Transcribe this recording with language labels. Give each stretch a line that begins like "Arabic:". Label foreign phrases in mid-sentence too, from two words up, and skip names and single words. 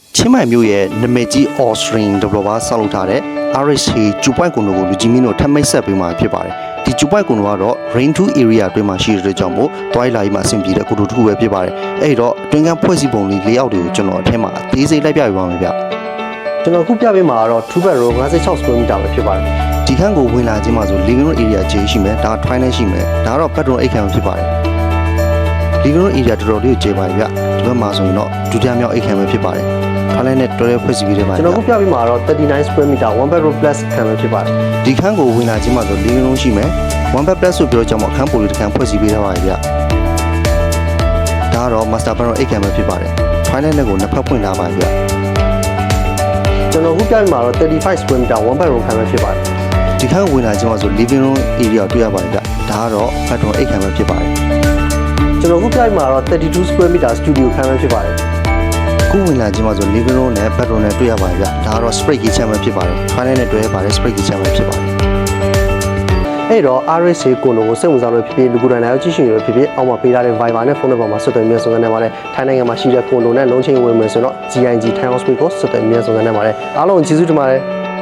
Burmese: ချင်းမိုင်မြို့ရဲ့နမကြီး
English: Austrian developer
Burmese: ဆောက်လုပ်ထားတဲ့ RSA 2.9 ကိုလူကြီးမင်းတို့ထပ်မိတ်ဆက်ပေးမှာဖြစ်ပါတယ်ဒီ 2.9 ကတော့ Rain 2 area အတွင်းမှာရှိတဲ့ကြောင့်မို့တွိုင်းလာကြီးမှာအဆင် ပြေတဲ့ကိုတို့တစ်ခုပဲဖြစ်ပါတယ်အဲ့တော့အတွင်းကဖွဲ့စည်းပုံလေး၄အောက်တွေကိုကျွန်တော်အထက်မှာအသေးစိတ်လိုက်ပြပေးပါမယ်ဗျကျွန်တော်ခုပြပေးမှာကတော့
English: 2 bedroom 56 square meter
Burmese: ပဲဖြစ်ပါတယ်ဒီခန်းကိုဝင်လာခြင်းမှာဆို
English: living room area
Burmese: ကျေရှိမယ်ဒါ toilet ရှိမယ်ဒါကတော့ bedroom အိတ်ခန်းဖြစ်ပါတယ်
English: living room area
Burmese: တော်တော်လေးကိုကျေပါဗျဒီဘက်မှာဆိုရင်တော့ဒုတိယမြောက်အိတ်ခန်းပဲဖြစ်ပါတယ်ခန်းလေးနဲ့တော်တော်ဖွဲ့စည်းပေးတယ်ပါကျွန်တော်ခုပြပေးမှာတော့
English: 39 square meter 1 bedroom plus
Burmese: ခန်းပဲဖြစ်ပါတယ်ဒီခန်းကိုဝင်လာခြင်းမှာဆို
English: living room
Burmese: ရှိမယ်
English: 1 bed plus
Burmese: ဆိုပြောကြမှာအခန်းပိုလေးတစ်ခန်းဖွဲ့စည်းပေးထားပါတယ်ဗျဒါ ကတော့
English: master bedroom
Burmese: အိတ်ခန်းပဲဖြစ်ပါတယ် toilet နဲ့ကိုနှစ်ဖက်ဖွင့်ထားပါဗျကျွန်တော်ခုပြပေးမှာတော့
English: 35 square meter 1 bedroom
Burmese: ခန်းပဲဖြစ်ပါတယ်ဒီခ န်းဝင်လာခြင်းမှာဆို
English: living room area
Burmese: တွေ့ရပါတယ်ဗျဒါကတော့ bedroom အိတ်ခန်းပဲဖြစ်ပါတယ်ကျွန်တော်ခုပြပေးမှာတော့
English: 32 square meter studio
Burmese: ခန်းပဲဖြစ်ပါတယ်ခုဝင်လာခြင်းမှာဆို
English: living room
Burmese: နဲ့ bedroom နဲ့တွေ့ရပါတယ်ဗျဒါကတော့
English: spray kitchen
Burmese: ပဲဖြစ်ပါတယ် toilet နဲ့တွေ့ရပါတယ်
English: spray kitchen
Burmese: ပဲဖြစ်ပါတယ်အဲ့တော့ RSA ကိုလိုကိုစိတ်ဝင်စားလို့ဖြစ်ဖြစ်လူကိုယ်တိုင်လည်းကြည့်ရှင်ရဖြစ်ဖြစ်အောက်မှာပေးထားတဲ့ Viber နဲ့ဖုန်းနံပါတ်မှာဆက်သွယ်မြဲဆောင်နေပါတယ်ထိုင်းနိုင်ငံမှာရှိတဲ့ကိုလိုနဲ့လုံးချင်းဝင်မယ်ဆိုတော့ GIG Thai Hospital ကိုဆက်သွယ်မြဲဆောင်နေပါတယ်အားလုံးကျေးဇူးတင်ပါတယ်